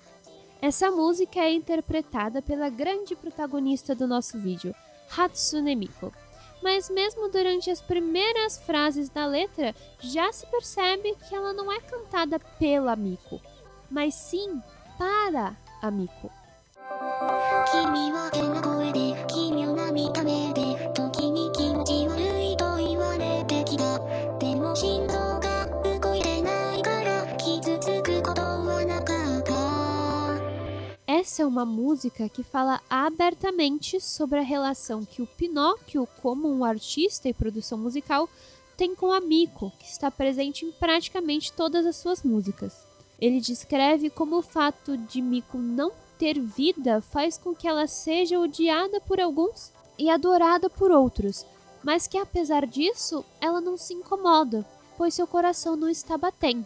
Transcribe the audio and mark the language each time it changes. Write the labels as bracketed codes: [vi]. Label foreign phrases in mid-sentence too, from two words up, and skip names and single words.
[pt] Essa música é interpretada pela grande protagonista do nosso vídeo, Hatsune Miku. Mas mesmo durante as primeiras frases da letra, já se percebe que ela não é cantada pela Miku, mas sim para a Miku. [ja] 君は変な声で奇妙な見た目で時に気持ち悪いと言われてきたでも心臓が動いてないから傷つくことはなかった [pt] Essa é uma música que fala abertamente sobre a relação que o Pinóquio, como um artista e produção musical, tem com a Miku, que está presente em praticamente todas as suas músicas. Ele descreve como o fato de Miku não ter vida faz com que ela seja odiada por alguns e adorada por outros, mas que apesar disso, ela não se incomoda, pois seu coração não está batendo.